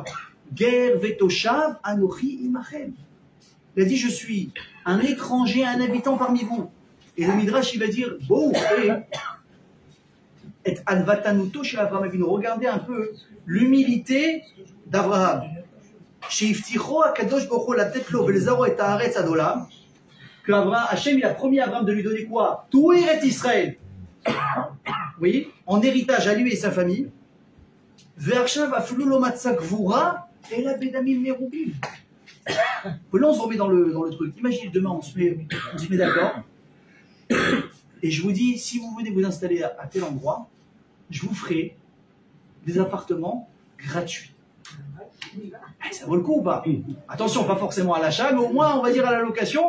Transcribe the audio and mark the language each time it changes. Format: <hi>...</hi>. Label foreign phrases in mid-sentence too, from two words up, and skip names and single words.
<he>גר ותושב אנכי עמכם.</he> <fr>Il a dit, je suis un étranger, un habitant parmi vous. Et le Midrash, il va dire, bon, et alvatanuto chez Abraham Avinu. Regardez un peu l'humilité d'Abraham.</fr> <he>שהבטיחו הקדוש ברוך הוא לתת לו ולזרעו את הארץ עד עולם,</he> <fr>que Hachem il a promis à Abraham de lui donner quoi? Tout Eretz Israël. Oui, en héritage à lui et sa famille.</fr> <he>ועכשיו אפילו לא מצא גבורה אלא בדמים מרובים.</he> <fr>Là on se remet dans le truc. Imaginez demain on se met d'accord. Et je vous dis, si vous venez vous installer à tel endroit, je vous ferai des appartements gratuits. Ça vaut le coup ou pas? Attention, pas forcément à l'achat, mais au moins on va dire à la location.</fr>